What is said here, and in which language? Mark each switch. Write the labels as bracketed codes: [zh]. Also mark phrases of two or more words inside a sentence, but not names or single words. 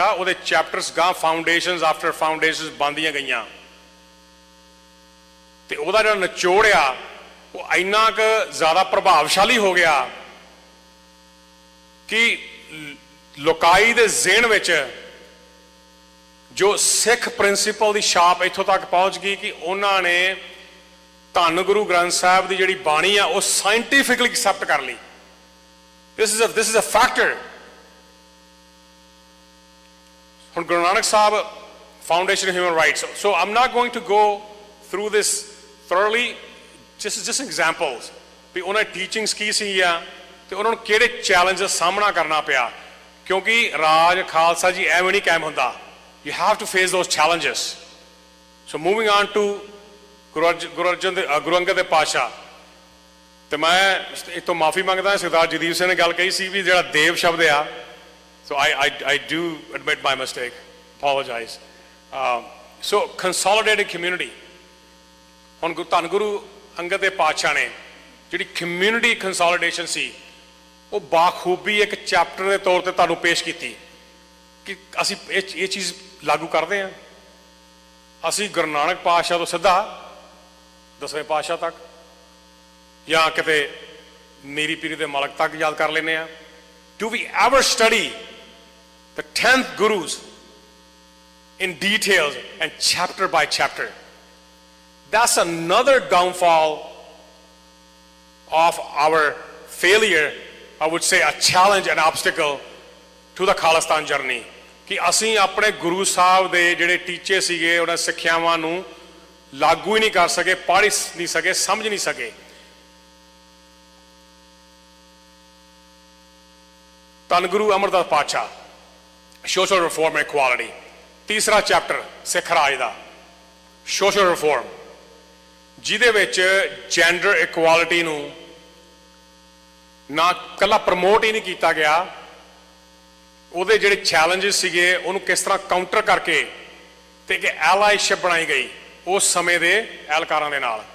[pa] ਉਹਦੇ ਚੈਪਟਰਸ ਗਾਂ [en] foundations after foundations [pa] ਬਣਦੀਆਂ ਗਈਆਂ, ਤੇ ਉਹਦਾ ਜਿਹੜਾ ਨਿਚੋੜ ਆ ਉਹ ਇੰਨਾ ਕੁ ਜ਼ਿਆਦਾ ਪ੍ਰਭਾਵਸ਼ਾਲੀ ਹੋ ਗਿਆ ਕਿ ਲੋਕਾਈ ਦੇ ਜ਼ਿਹਨ ਵਿੱਚ ਜੋ [en] Sikh principle [pa] ਦੀ ਛਾਪ ਇੱਥੋਂ ਤੱਕ ਪਹੁੰਚ ਗਈ ਕਿ ਉਹਨਾਂ ਨੇ ਧੰਨ ਗੁਰੂ ਗ੍ਰੰਥ ਸਾਹਿਬ ਦੀ ਜਿਹੜੀ ਬਾਣੀ ਆ ਉਹ [en] scientifically accept [pa] ਕਰ ਲਈ। [en] This is a factor. ਹੁਣ ਗੁਰੂ ਨਾਨਕ ਸਾਹਿਬ Foundation of Human Rights. So I'm not going to go through this thoroughly. Just examples. [pa] ਵੀ ਉਹਨਾਂ ਦੀ ਟੀਚਿੰਗਸ ਕੀ ਸੀ ਆ ਤੇ ਉਹਨਾਂ ਨੂੰ ਕਿਹੜੇ ਚੈਲੰਜ ਦਾ ਸਾਹਮਣਾ ਕਰਨਾ ਪਿਆ, ਕਿਉਂਕਿ ਰਾਜ ਖਾਲਸਾ ਜੀ ਐਵੇਂ ਨਹੀਂ ਕਾਇਮ ਹੁੰਦਾ। [en] You have to face those challenges. So moving on to [pa] ਗੁਰੂ ਅੰਗਦ ਦੇ ਪਾਤਸ਼ਾਹ, ਤੇ ਮੈਂ ਇਤੋਂ ਮਾਫੀ ਮੰਗਦਾ। ਸਰਦਾਰ ਜਗਦੀਪ ਸਿੰਘ ਨੇ ਗੱਲ ਕਹੀ ਸੀ ਵੀ ਜਿਹੜਾ ਦੇਵ ਸ਼ਬਦ ਆ, [en] so I do admit my mistake, apologize. so consolidated community, [pa] ਹੁਣ ਧੰਨ ਗੁਰੂ ਅੰਗਦ ਦੇ ਪਾਤਸ਼ਾਹ ਨੇ ਜਿਹੜੀ [en] community consolidation [pa] ਸੀ ਉਹ ਬਾਖੂਬੀ ਇੱਕ ਚੈਪਟਰ ਦੇ ਤੌਰ ਤੇ ਤੁਹਾਨੂੰ ਪੇਸ਼ ਕੀਤੀ ਕਿ ਅਸੀਂ ਇਹ ਚੀਜ਼ ਲਾਗੂ ਕਰਦੇ ਹਾਂ। ਅਸੀਂ ਗੁਰੂ ਨਾਨਕ ਪਾਤਸ਼ਾਹ ਤੋਂ ਸਿੱਧਾ 10ਵੇਂ ਪਾਤਸ਼ਾਹ ਤੱਕ ਜਾਂ ਕਿਤੇ ਮੀਰੀ ਪੀਰੀ ਦੇ ਮਲਕ ਤੱਕ ਯਾਦ ਕਰ ਲੈਂਦੇ ਆ। [en] Do we ever study the 10th gurus in details and chapter by chapter? That's another downfall of our failure, I would say a challenge and obstacle to the khalistan journey, [pa] ਕਿ ਅਸੀਂ ਆਪਣੇ ਗੁਰੂ ਸਾਹਿਬ ਦੇ ਜਿਹੜੇ ਟੀਚੇ ਸੀਗੇ ਉਹਨਾਂ ਸਿੱਖਿਆਵਾਂ ਨੂੰ ਲਾਗੂ ਹੀ ਨਹੀਂ ਕਰ ਸਕੇ, ਪੜ੍ਹ ਨਹੀਂ ਸਕੇ, ਸਮਝ ਨਹੀਂ ਸਕੇ। ਧੰਨ ਗੁਰੂ ਅਮਰਦਾਸ ਪਾਤਸ਼ਾਹ [en] social reform and equality, [pa] ਤੀਸਰਾ ਚੈਪਟਰ ਸਿੱਖ ਰਾਜ ਦਾ [en] social reform, [pa] ਜਿਹਦੇ ਵਿੱਚ [en] gender equality [pa] ਨੂੰ ਨਾ ਕੱਲਾ ਪ੍ਰਮੋਟ ਹੀ ਨਹੀਂ ਕੀਤਾ ਗਿਆ, ਉਹਦੇ ਜਿਹੜੇ ਚੈਲੰਜਸ ਸੀਗੇ ਉਹਨੂੰ ਕਿਸ ਤਰ੍ਹਾਂ ਕਾਊਂਟਰ ਕਰਕੇ ਤੇ ਇੱਕ ਐਲਾਈਸ਼ਿਪ ਬਣਾਈ ਗਈ ਉਸ ਸਮੇਂ ਦੇ ਐਲਕਾਰਾਂ ਦੇ ਨਾਲ।